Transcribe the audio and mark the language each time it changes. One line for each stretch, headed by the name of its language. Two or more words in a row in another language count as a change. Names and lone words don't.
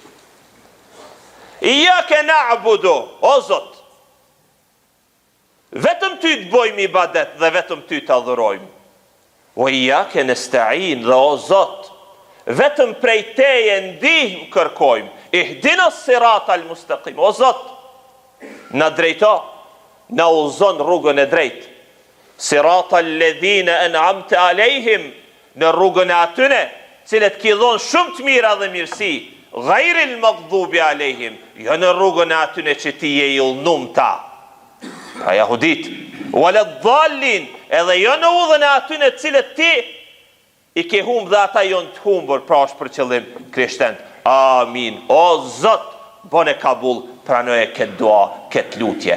Arabic: إياك نعبد,
Albanian: o Zot, vetëm ty të bojmë ibadet dhe vetëm ty të adhurojmë. O
Arabic: إياك نستعين,
Albanian: dhe o Zot, vetëm prej teje ndihmë kërkojmë.
Arabic: اهدنا الصراط المستقيم,
Albanian: o Zot, na drejto, na udhëzon rrugën e drejtë.
Arabic: صراط الذين أنعمت عليهم,
Albanian: në rrugën e atyne, cilët ki dhon shumë të mira dhe mirësi.
Arabic: غير المغضوب عليهم,
Albanian: jo në rrugën e atyne që ti je i ullnum ta. Pra jahudit, Waladh-dhallin, edhe jo në udhën e atyne cilët ti i ke humbë dhe ata jonë të humbur, pra është për qëllim krishtent. Amin. O Zot, bone kabul, pranoje këtë dua, këtë lutje.